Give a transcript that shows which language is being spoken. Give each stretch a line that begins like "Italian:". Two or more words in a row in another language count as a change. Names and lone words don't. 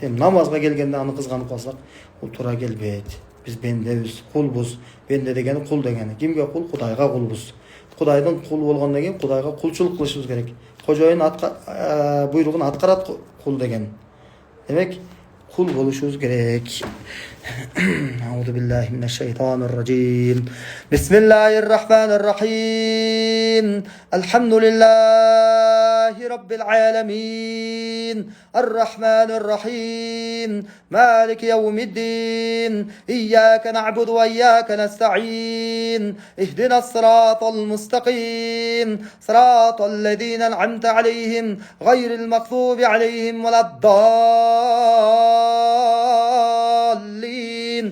Kyrgyz: Эми намазга келгенде аны кызганып калсак, бул туура келбейт. Биз бендебиз, кулбуз. Бенде дегени кул дегени. Кимге кул? Кудайга кулбуз. Кудайдын кулу болгондон кийин Кудайга кулчулук кылышыбыз керек. Кожоюн буйругун аткарат кул деген. Демек, кул болушубуз керек.
Arabic: أعوذ بالله من الشيطان الرجيم. بسم الله الرحمن الرحيم. الحمد لله رب العالمين الرحمن الرحيم مالك يوم الدين إياك نعبد وإياك نستعين اهدنا الصراط المستقيم صراط الذين أنعمت عليهم غير المغضوب عليهم ولا الضالين.